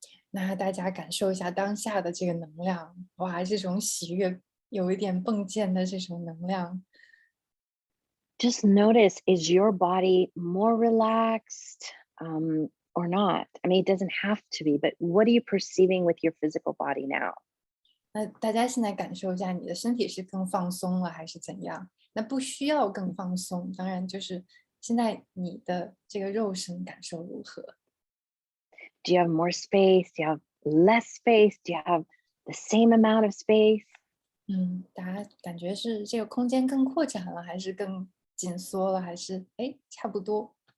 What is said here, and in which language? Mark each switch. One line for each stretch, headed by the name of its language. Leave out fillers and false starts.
Chinese: 那大家感受一下当下的这个能量，哇，这种喜悦，有一点迸溅的这种能量。
English: Just notice, is your body more relaxed or not? I mean, it doesn't have to be, but what are you perceiving with your physical body now?
Chinese: 那大家现在感受一下，你的身体是更放松了还是怎样？那不需要更放松，当然就是现在你的这个肉身感受如何？
English: Do you have more space? Do you have less space? Do you have the same amount of space?
Chinese: 大家感觉是这个空间更扩展了，还是更紧缩了，还是差不多？